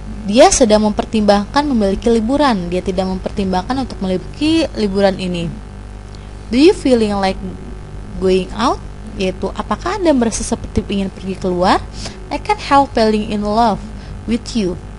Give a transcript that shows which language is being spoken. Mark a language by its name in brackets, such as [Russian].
[Indonesian] Dia sedang mempertimbangkan memiliki liburan. Dia tidak mempertimbangkan untuk memiliki liburan ini. [English] Do you feeling like going out? [Indonesian] Yaitu, apakah Anda merasa seperti ingin pergi keluar? [English] I can't help falling in love with you.